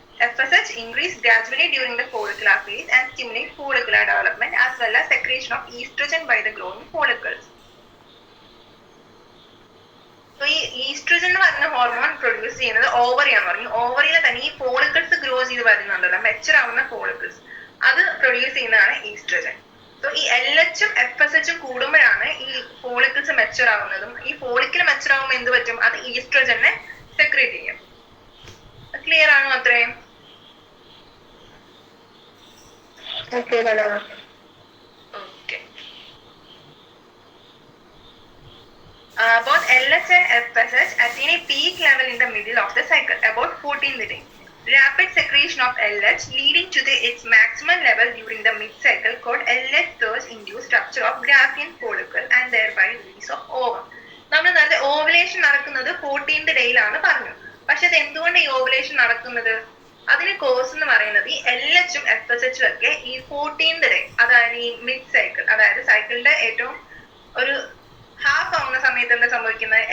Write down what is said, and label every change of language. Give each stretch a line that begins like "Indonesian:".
English: FSH increase gradually during the follicular phase and stimulate follicular development as well as secretion of estrogen by the growing follicles.
Malayalam: So ഈ oestrogen എന്ന് പറയുന്ന hormone produce ചെയ്യുന്നത് ഓവറിയാന്ന് പറഞ്ഞു. ഓവറിയിൽ തന്നെ ഈ follicles grow ചെയ്ത് വരുന്നുണ്ടല്ലോ, മെച്ചർ ആവുന്ന ഫോളിക്കിൾസ്, അത് പ്രൊഡ്യൂസ് ചെയ്യുന്നതാണ് ഈസ്ട്രജൻ. സോ ഈ LH ഉം FSH ഉം കൂടുമ്പോഴാണ് ഈ ഫോളിക്കിൾസ് മെച്ചർ ആവുന്നതും. ഈ ഫോളിക്കിൾ മെച്ചർ ആവുമ്പോൾ എന്ത് പറ്റും? അത് ഈസ്ട്രജനെ സെക്രീറ്റ് ചെയ്യും. ക്ലിയർ ആണോ അത്രയും? Okay, madam. Okay.
English: Both LH and FSH attain a peak level in the middle of the cycle, about 14th day. Rapid secretion of LH leading to its maximum level during the mid-cycle called LH surge induced rupture of Graafian follicle and thereby release of ovum.
Malayalam: നമ്മൾ നേരത്തെ ovulation നടക്കുന്നത് 14th ഡേയിലാണ് പറഞ്ഞു. പക്ഷെ അത് എന്തുകൊണ്ട് ഈ ovulation നടക്കുന്നത്? അതിന് കോസ് എന്ന് പറയുന്നത് ഈ LH ഉം FSH ഉം ഒക്കെ ഈ 14th ഡേ, അതായത് ഈ മിഡ് സൈക്കിൾ, അതായത് സൈക്കിളിന്റെ ഏറ്റവും ഒരു ഹാഫ് ആവുന്ന സമയത്ത് എന്താ സംഭവിക്കുന്നത്?